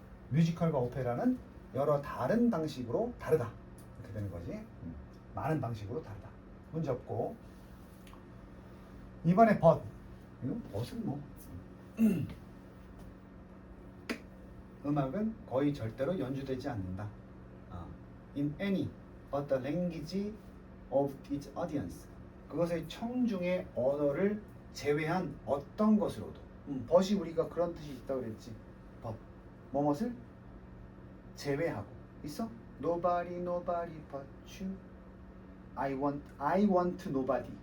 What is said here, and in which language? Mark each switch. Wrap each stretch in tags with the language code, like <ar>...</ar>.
<ko>뮤지컬과 오페라는 여러 다른 방식으로 다르다. 이렇게 되는 거지. 많은 방식으로 다르다. 문제 없고 이번에 but. 이거 but은 뭐 음악은 거의 절대로 연주되지 않는다.</ko> <en>In any but the language of its audience.</en> <ko>그것의 청중의 언어를 제외한 어떤 것으로도. but이 우리가 그런 뜻이 있다고 그랬지. but. 뭐뭇을 제외하고. 있어?</ko> <en>Nobody but you. I want nobody.</en>